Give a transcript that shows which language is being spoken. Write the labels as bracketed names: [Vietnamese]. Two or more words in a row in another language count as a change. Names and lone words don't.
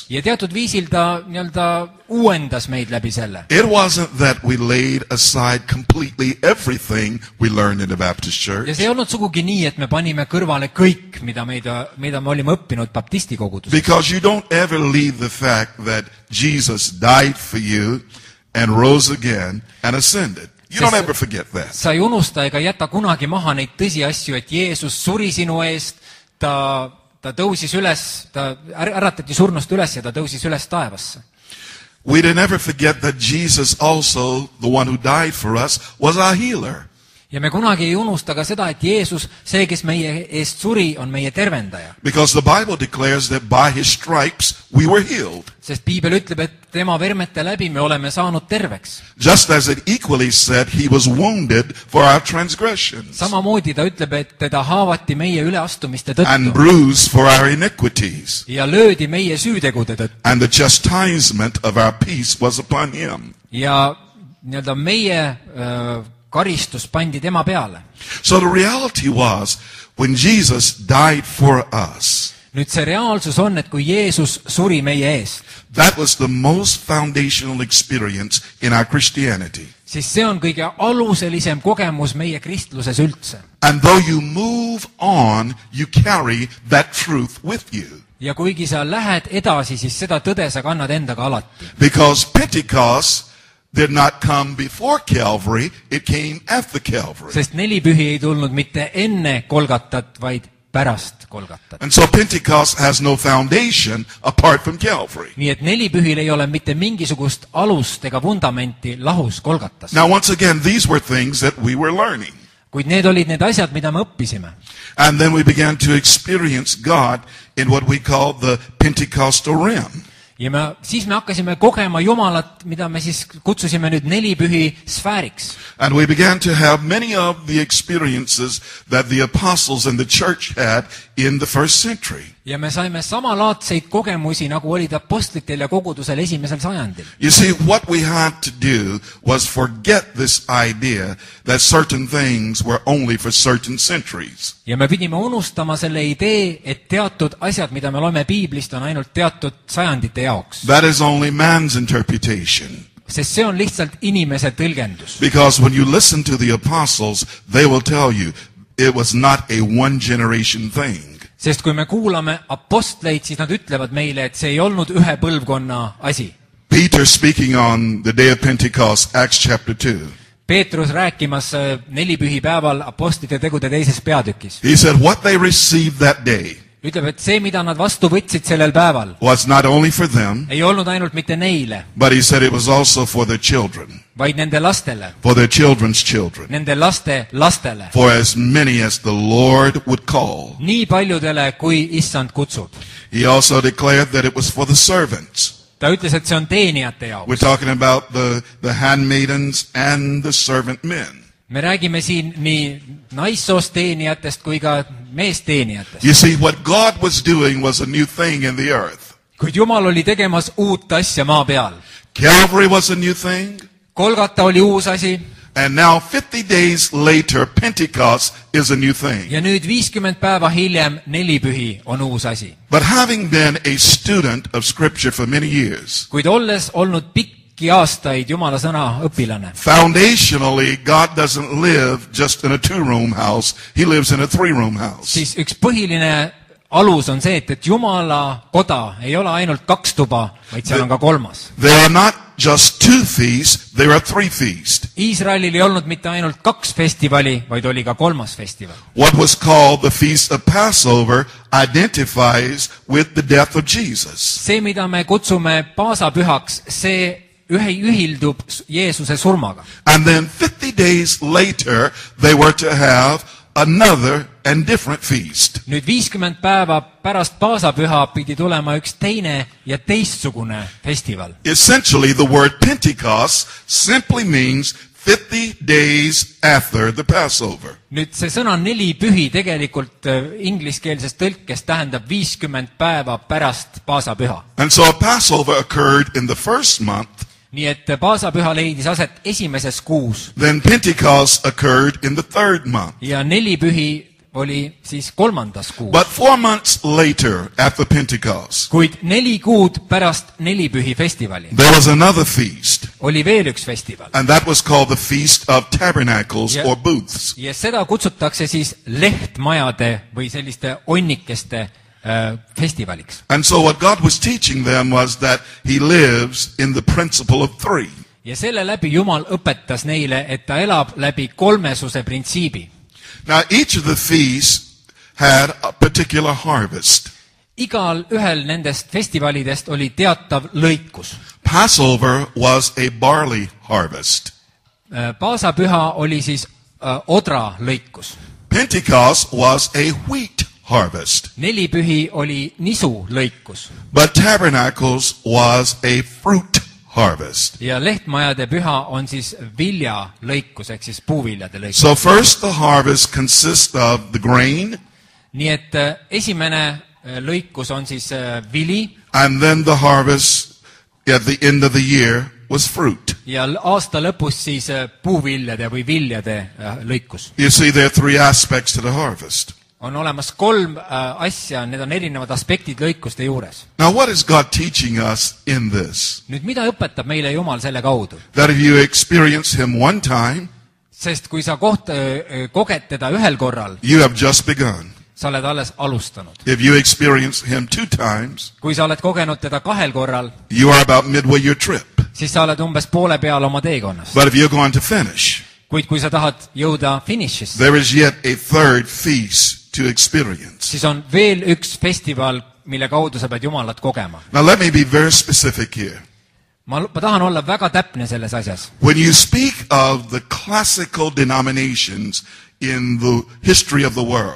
[Estonian] Ja teatud viisil ta nii-öelda uuendas meid läbi selle. [English] It wasn't that we laid aside completely everything we learned in the Baptist church. [Estonian] Ja see ei olnud sugugi nii, et me panime kõrvale kõik, mida me olime õppinud baptisti koguduses. [English] Because you don't ever leave the fact that Jesus died for you and rose again and ascended. You don't ever forget that. [Estonian] Sa ei unusta ega jäta kunagi maha neid tõsiasju, et Jeesus suri sinu eest, ta tõusis üles, ta äratati surnust üles ja ta tõusis üles taevasse. [English] We didn't ever forget that Jesus also, the one who died for us, was our healer. [Estonian] ja me kunagi ei unusta ka seda, et Jeesus, see, kes meie eest suri, on meie tervendaja. [English] Because the Bible declares that by his stripes we were healed. [Estonian] Sest Piibel ütleb, et tema vermete läbi me oleme saanud terveks. [English] Just as it equally said he was wounded for our transgressions. [Estonian] Samamoodi ta ütleb, et teda haavati meie üleastumiste [English] And [Estonian] tõttu [English] bruised for our iniquities. [Estonian] ja löödi meie süütegude tõttu. [English] And the chastisement of our peace was upon him. [Estonian] Ja nii-öelda meie karistus pandi tema peale. [English] So the reality was, when Jesus died for us, [Estonian] Nüüd see reaalsus on, et kui Jeesus suri meie eest, [English] that was the most foundational experience in our Christianity. [Estonian] siis see on kõige aluselisem kogemus meie kristluses üldse. [English] And though you move on, you carry that truth with you. [Estonian] Ja kuigi sa lähed edasi, siis seda tõde sa kannad endaga alati. [English] Because Pentecost did not come before Calvary, it came after Calvary. [Estonian] Sest nelipühi ei tulnud mitte enne Kolgatat, vaid pärast Kolgatat. [English] And so Pentecost has no foundation apart from Calvary. [Estonian] Nii et nelipühil ei ole mitte mingisugust alust ega vundamenti lahus Kolgatast. [English] Now once again, these were things that we were learning. [Estonian] Kuid need olid need asjad, mida me õppisime. [English] And then we began to experience God in what we call the Pentecostal realm. [Estonian] Ja siis me hakkasime kogema Jumalat, mida me siis kutsusime nüüd nelipühi sfääriks. [English] And we began to have many of the experiences that the apostles and the church had in the first century. [Estonian] Ja me saime samalaadseid kogemusi, nagu olid apostlitel ja kogudusel esimesel sajandil. [English] You see, what we had to do was forget this idea that certain things were only for certain centuries. [Estonian] Ja me pidime unustama selle idee, et teatud asjad, mida me loeme Piiblist, on ainult teatud sajandite jaoks. [English] That is only man's interpretation. [Estonian] Sest see on lihtsalt inimese tõlgendus. [English] Because when you listen to the apostles, they will tell you it was not a one generation thing. [Estonian] Sest kui me kuulame apostleid, siis nad ütlevad meile, et see ei olnud ühe põlvkonna asi. [English] Peter speaking on the day of Pentecost, Acts chapter 2. [Estonian] Peetrus rääkimas nelipühi päeval apostlite tegude teises peatükis. [English] He said what they received that day [Estonian] Ütleb, et see, mida nad vastu võtsid sellel päeval, [English] was not only for them, [Estonian] ei olnud ainult mitte neile, [English] but he said it was also for their children, [Estonian] vaid nende lastele, [English] for their children's children, [Estonian] nende laste lastele, [English] for as many as the Lord would call. [Estonian] nii paljudele, kui issand kutsub. [English] He also declared that it was for the servants. [Estonian] Ta ütles, et see on teenijate [English] We're [Estonian] jaoks. [English] talking about the handmaidens and the servant men. [Estonian] Me räägime siin nii naissoost teenijatest kui ka meesteenijatest. [English] You see, what God was doing was a new thing in the earth. [Estonian] Kuid Jumal oli tegemas uut asja maa peal. [English] Calvary was a new thing, [Estonian] Kolgata oli uus asi [English] and now 50 days later, Pentecost is a new thing. [Estonian] ja nüüd 50 päeva hiljem nelipühi on uus asi. [English] But having been a student of Scripture for many years, [Estonian] Kuid olles olnud pikki aastaid Jumala sõna õpilane, [English] foundationally, God doesn't live just in a two-room house. He lives in a three-room house. [Estonian] siis üks põhiline alus on see, et Jumala koda ei ole ainult 2 tuba, vaid seal on ka 3. [English] There are not just 2 feasts, there are 3 feasts. [Estonian] Iisraelil ei olnud mitte ainult 2 festivali, vaid oli ka 3. festival. [English] What was called the Feast of Passover identifies with the death of Jesus. [Estonian] See, mida me kutsume paasapühaks, see ühildub Jeesuse surmaga. [English] And then 50 days later, they were to have another and different feast. [Estonian] Nüüd 50 päeva pärast paasapüha pidi tulema üks teine ja teistsugune festival. [English] Essentially, the word Pentecost simply means 50 days after the Passover. [Estonian] Nüüd see sõna nelipühi tegelikult ingliskeelses tõlkes tähendab 50 päeva pärast paasapüha. [English] And so a Passover occurred in the first month. [Estonian] Nii et paasapüha leidis aset esimeses kuus [English] Then Pentecost occurred in the third month. [Estonian] ja nelipühi oli siis 3. kuus. [English] But 4 months later, after Pentecost, [Estonian] Kuid 4 kuud pärast nelipühi festivali [English] there was another feast. [Estonian] oli veel üks festival. [English] And that was called the Feast of Tabernacles Yeah. or Booths. [Estonian] Ja seda kutsutakse siis lehtmajade või selliste onnikeste festivaliks. [English] And so what God was teaching them was that He lives in the principle of 3. [Estonian] Ja selle läbi Jumal õpetas neile, et ta elab läbi kolmesuse printsiibi. [English] Now each of the feasts had a particular harvest. [Estonian] Igal ühel nendest festivalidest oli teatav lõikus. [English] Passover was a barley harvest. [Estonian] Paasapüha oli siis odra lõikus. [English] Pentecost was a wheat harvest. [Estonian] Nelipühi oli nisu lõikus. [English] But Tabernacles was a fruit harvest. [Estonian] Ja lehtmajade püha on siis vilja lõikus, ehk siis puuviljade lõikus. [English] So first the harvest consists of the grain. [Estonian] Nii et esimene lõikus on siis vili. [English] And then the harvest at the end of the year was fruit. [Estonian] Ja aasta lõpus siis puuviljade või viljade lõikus. [English] You see, there are three aspects to the harvest. [Estonian] On olemas kolm asja, need on erinevad aspektid lõikuste juures. [English] Now what is God teaching us in this? [Estonian] Nüüd mida õpetab meile Jumal selle kaudu? [English] That if you experience him one time, [Estonian] Sest kui sa koged teda ühel korral, [English] you have just begun. [Estonian] sa oled alles alustanud. [English] If you experience him two times, [Estonian] Kui sa oled kogenud teda kahel korral, [English] you are about midway your trip. [Estonian] siis sa oled umbes poole peal oma teekonnast. [English] But if you're going to finish, [Estonian] Kuid kui sa tahad jõuda finišisse, [English] there is yet a third feast to experience. [Estonian] siis on veel üks festival, mille kaudu sa pead Jumalat kogema. [English] Now let me be very specific here. [Estonian] Ma tahan olla väga täpne selles asjas. [English] When you speak of the classical denominations in the history of the world,